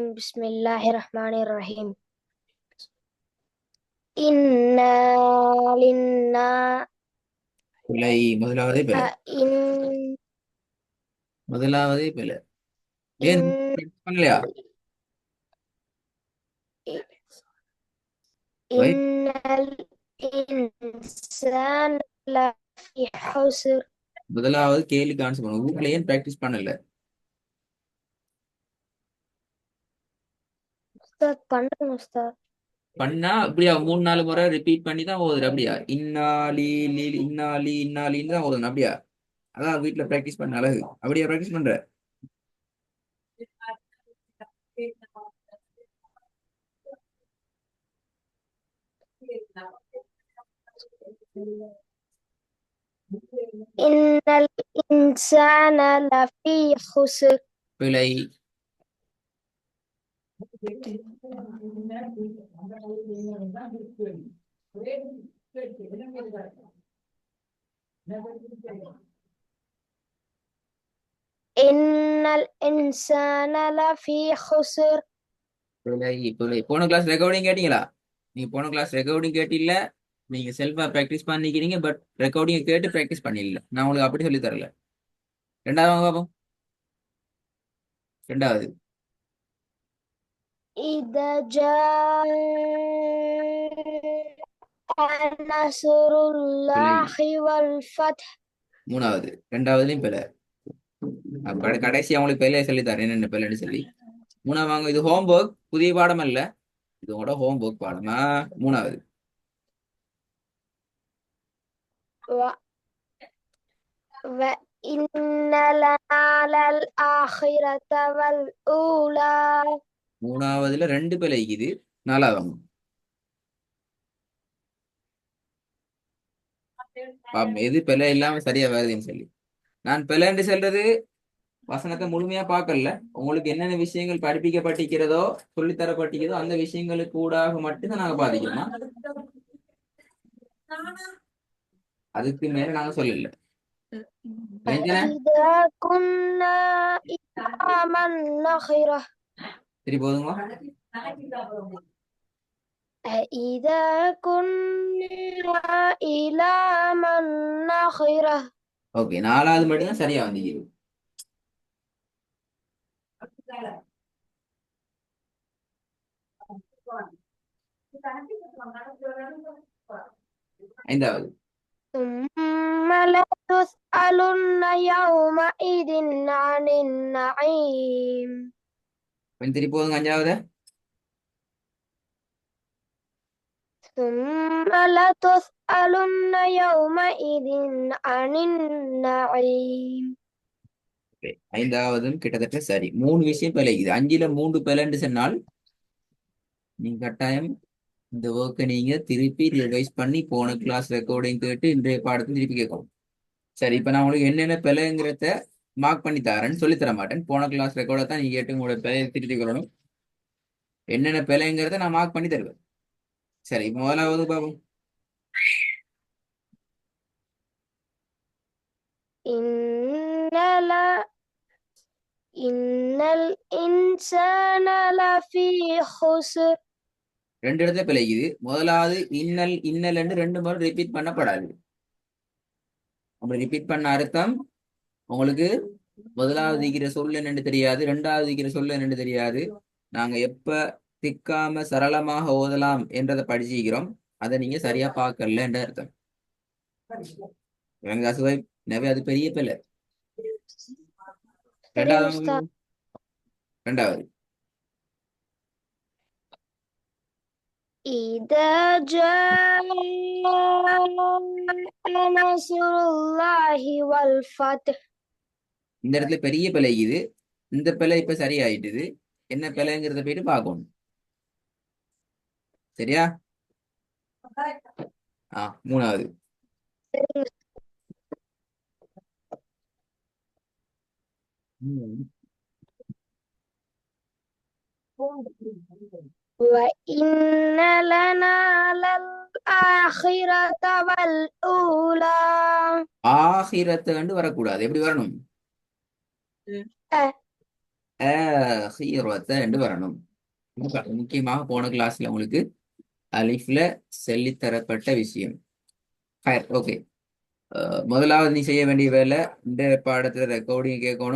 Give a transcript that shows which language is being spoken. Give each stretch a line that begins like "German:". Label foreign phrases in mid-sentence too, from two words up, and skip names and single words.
Arabic: بسم الله الرحمن الرحيم. إنا لنا
Tamil: பிழை. முதலாவதே பிழை.
Arabic: إن
Tamil: முதலாவதே பிழை. ஏன்
Arabic: إن
Tamil: பண்ணலையா? வை.
Arabic: إن الإنسان لفي خسر.
Tamil: முதலாவது கேள்விக்கு ஆன்சர் பண்ணுங்க. வீட்ல ஏன் பிராக்டிஸ் பண்ணல? உஸ்தாத் பண்ணுங்க உஸ்தாத். பண்ணா அப்படியா 3-4 முறை ரிப்பீட் பண்ணி தான் ஓதுற? அப்படியா? இன்னாலி லீ இன்னாலி இன்னாலின்னு தான் ஓதணும். அப்படியா? அதான் வீட்ல பிராக்டிஸ் பண்ண அழகு. அப்படியா பிராக்டிஸ் பண்ற?
Arabic: إن الإنسان لفي خسر.
Tamil: பிழை.
Arabic: إن الإنسان لفي خسر.
Tamil: பிழை. பிழை. போன கிளாஸ் ரெக்கார்டிங் கேட்டீங்களா? நீங்க போன கிளாஸ் ரெக்கார்டிங் கேட்டில்ல. நீங்க செல்ஃபா பிராக்டிஸ் பண்ணிக்கிறீங்க. பட் ரெக்கார்டிங் கேட்டு பிராக்டிஸ் பண்ணிடல. நான் உங்களுக்கு அப்படி சொல்லி தரல. ரெண்டாவது வாங்க பாப்போம். ரெண்டாவது.
Arabic: إذا جاء نصر
Tamil: பிழை.
Arabic: الله والفتح.
Tamil: மூணாவது. ரெண்டாவதுலயும் பிழை. கடைசி அவங்களுக்கு பிழைய சொல்லி தரேன், என்னென்ன பிழைன்னு சொல்லி. மூணாவது வாங்க. இது ஹோம்ஒர்க், புதிய பாடம் அல்ல. இது உங்களோட ஹோம்ஒர்க் பாடமா? மூணாவது.
Arabic: و... وإن لنا للآخرة والأولى.
Tamil: மூணாவதுல ரெண்டு பிழை இது. நாலாவது வாங்க. பாப்போம் எது பிழை இல்லாம சரியா வருதுன்னு சொல்லி. நான் பிழைன்னு சொல்றது வசனத்தை முழுமையா பார்க்கல. உங்களுக்கு என்னென்ன விஷயங்கள் படிப்பிக்கப்பட்டிருக்கிறதோ, சொல்லித்தரப்பட்டிருக்கிறதோ அந்த விஷயங்களுக்கு ஊடாக மட்டும்தான் நாங்க பாதிக்கிறோம். அதுக்கு மேல நாங்க சொல்லல.
Arabic: إذا كنا إماما نخرة.
Tamil: சரி போதுமா?
Arabic: إذا كنا إلى من نخرة.
Tamil: ஓகே, நாலாவது மட்டும்தான் சரியா வந்தீங்க. ஐந்தாவது.
Arabic: ثم لتسألن يومئذ عن النعيم.
Tamil: கொஞ்சம் திருப்பி போதுங்க. அஞ்சாவது.
Arabic: ثم لتسألن يومئذ عن النعيم.
Tamil: Okay. ஐந்தாவதும் கிட்டத்தட்ட சரி. மூணு விஷயம் பிழைக்குது. அஞ்சுல மூன்று பிழைன்னு சொன்னால் நீங்க கட்டாயம் இந்த ஒர்க்கை நீங்க திருப்பி ரிவைஸ் பண்ணி போன கிளாஸ் ரெக்கார்டிங் கேட்டு இன்றைய பாடத்தை திருப்பி கேட்கணும். சரி, இப்ப நான் உங்களுக்கு என்னென்ன பிழைங்கிறத மார்க் பண்ணி தரேன்னு சொல்லி தர மாட்டேன். போன கிளாஸ் ரெக்கார்டை தான் நீங்க கேட்டு உங்களோட பிழையை திருத்திக் கொள்ளணும். என்னென்ன பிழைங்கிறத நான் மார்க் பண்ணி தருவேன். சரி, இப்ப முதலாவது பாபு.
Arabic: إن لا إن الإنسان لفي خسر.
Tamil: ரெண்டு இடத்துல பிழைக்குது. முதலாவது இன்னல் இன்னல் என்று ரெண்டு முறை ரிப்பீட் பண்ணப்படாது. அப்படி ரிப்பீட் பண்ண அர்த்தம் உங்களுக்கு முதலாவது இருக்கிற சொல்ல என்னன்னு தெரியாது, ரெண்டாவது இருக்கிற சொல்ல என்னன்னு தெரியாது. நாங்க எப்ப திக்காம சரளமாக ஓதலாம் என்றதை படிச்சுக்கிறோம். அதை நீங்க சரியா பார்க்கல என்ற அர்த்தம். எனக்கு அசுவை நவே அது பெரிய பிள்ளை.
Arabic: سريع أستاذ.
Tamil: ரெண்டாவது ரெண்டாவது
Arabic: إذا جاء نصر الله والفتح.
Tamil: இந்த இடத்துல பெரிய பிழைக்குது. இந்த பிழை இப்ப சரியாயிட்டுது. என்ன பிழைங்கிறத போயிட்டு பார்க்கணும். சரியா? மூணாவது
Arabic: وإن لنا للآخرة والأولى.
Tamil: ஆகிரத்தை கண்டு வரக்கூடாது. எப்படி வரணும்? ஆகிரத்தை கண்டு வரணும். முக்கியமாக போன கிளாஸ்ல உங்களுக்கு அலிஃப்ல சொல்லித்தரப்பட்ட விஷயம். ஓகே, முதலாவது நீ செய்ய வேண்டிய வேலை இந்த பாடத்துல ரெக்கார்டிங் கேட்கணும்.